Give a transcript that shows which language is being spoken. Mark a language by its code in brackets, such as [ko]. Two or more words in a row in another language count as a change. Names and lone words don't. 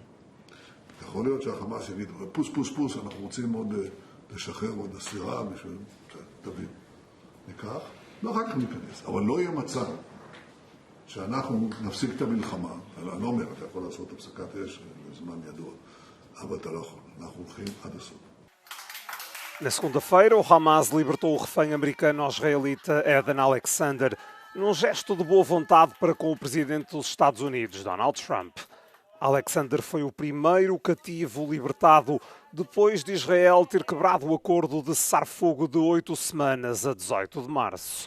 [he] יכול להיות שהחמאס יגיד, פוס פוס פוס, אנחנו רוצים עוד לשחרר עוד אסירה, תבין. ניקח, ואחר כך ניכנס. אבל לא יהיה מצב שאנחנו נפסיק את המלחמה, אני לא אומר, אתה יכול לעשות הפסקת אש לזמן ידוע, אבל אתה לא יכול. אנחנו הולכים עד הסוף. [pt] Na segunda-feira, o Hamas libertou o refém americano-israelita Eden Alexander num gesto de boa vontade para com o presidente dos Estados Unidos, Donald Trump. Alexander foi o primeiro cativo libertado depois de Israel ter quebrado o acordo de cessar-fogo de 8 semanas a 18 de março.